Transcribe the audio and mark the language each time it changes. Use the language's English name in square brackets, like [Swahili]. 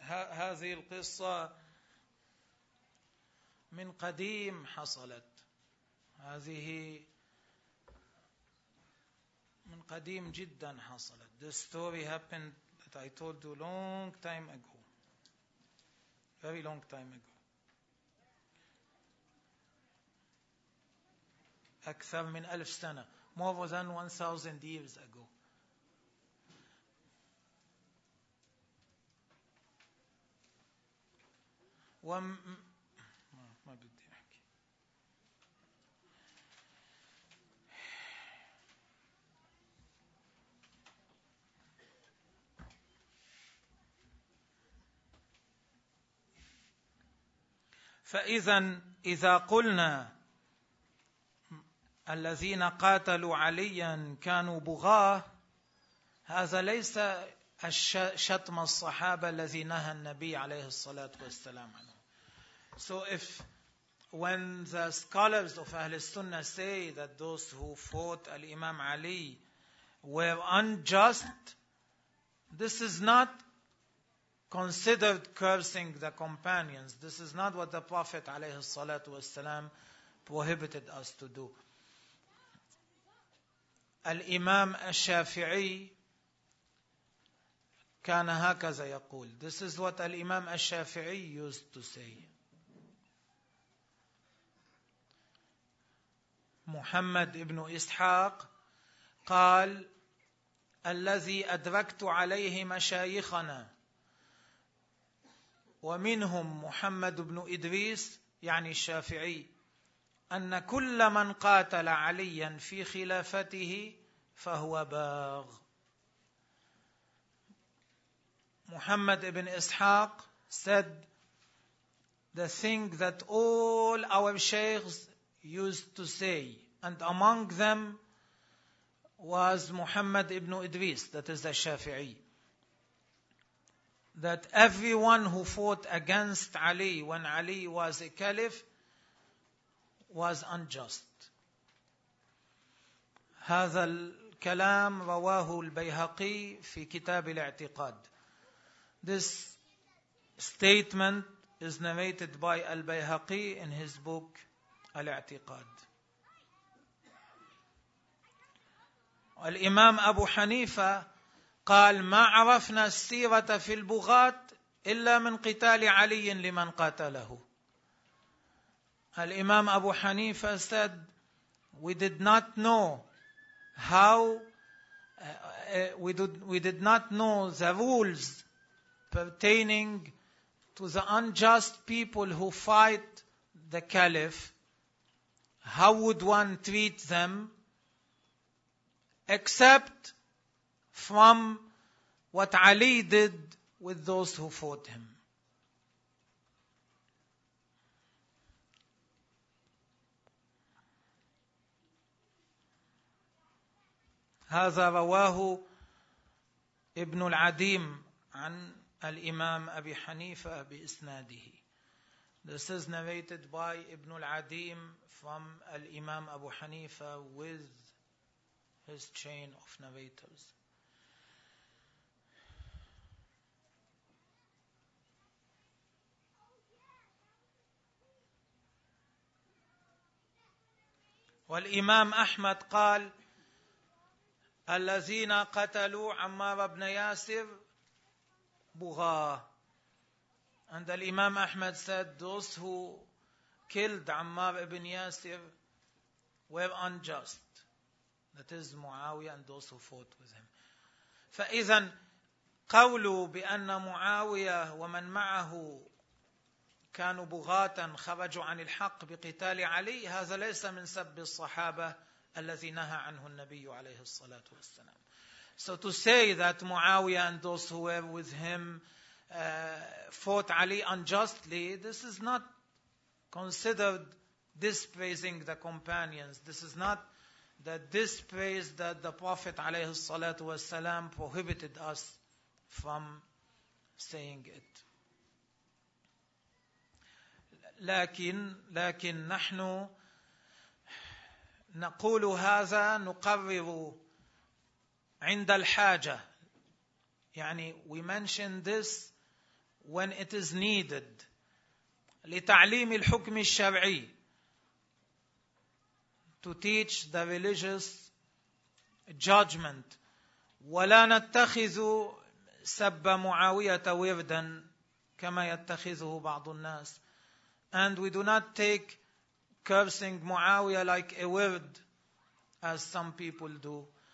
[Arabic] هذه القصة من قديم حصلت، هذه من قديم جدا حصلت. [English] The story happened that I told you long time ago. Very long time ago. [Arabic] أكثر من 1000 سنة. [English] More than 1000 years ago. [Arabic] ما بدي أحكي. فإذن إذا قلنا الذين قاتلوا عليا كانوا بغاة، هذا ليس شتم الصحابة الذي نهى النبي عليه الصلاة والسلام عنه. [English] So if when the scholars of Ahl Sunnah say that those who fought Al-Imam Ali were unjust, this is not considered cursing the companions. This is not what the Prophet alayhi salatu wasalam prohibited us to do. [Arabic] Al-Imam Al-Shafi'i كان هكذا يقول. [English] This is what Al-Imam Al-Shafi'i used to say. [Arabic] محمد ابن إسحاق قال الذي أدركت عليه مشايخنا ومنهم محمد بن إدريس يعني الشافعي أن كل من قاتل عليا في خلافته فهو باغ. [English] محمد ابن إسحاق said the thing that all our sheikhs used to say, and among them was Muhammad ibn Idris, that is the Shafi'i, that everyone who fought against Ali when Ali was a caliph was unjust. [Arabic] هذا الكلام رواه البيهقي في كتاب الاعتقاد. [English] This statement is narrated by al-Bayhaqi in his book Al-I'tiqad. [Arabic] الإمام أبو حنيفة قال ما عرفنا السيرة في البغاة إلا من قتال علي لمن قاتله. [English] الإمام أبو حنيفة said we did not know the rules pertaining to the unjust people who fight the caliph. How would one treat them? Except from what Ali did with those who fought him. [Arabic] هذا رواه ابن العديم عن الإمام أبي حنيفة بإسناده. [English] This is narrated by Ibn al-Adim from Al-Imam Abu Hanifa with his chain of narrators. [Arabic] وَالْإِمَامْ أَحْمَدْ قَالَ الَّذِينَ قَتَلُوا عَمَّارَ بْنَ يَاسِرٍ بُغَى. [English] And the Imam Ahmad said, those who killed Ammar ibn Yasir were unjust. That is Muawiyah and those who fought with him. [Arabic] فَإِذَنْ قَوْلُوا بِأَنَّ مُعَاوِيَةَ وَمَنْ مَعَهُ كَانُوا بُغَاتًا خَرَجُوا عَنِ الْحَقِّ بِقِتَالِ عَلِيٍّ، هذا ليس من سب الصحابة الذي نهى عنه النبي عليه الصلاة والسلام. [English] So to say that Muawiyah and those who were with him fought Ali unjustly, this is not considered dispraising the companions. This is not the dispraise that the Prophet [Arabic] عليه الصلاة والسلام [English] prohibited us from saying it. [Arabic] لكن نحن نقول هذا، نقرر عند الحاجة. يعني [English] we mention this when it is needed [Arabic] لتعليم الحكم الشرعي, [English] to teach the religious judgment. [Arabic] ولا نتخذ سب معاوية وردا كما يتخذه بعض الناس, [English] and we do not take cursing معاوية like a word as some people do.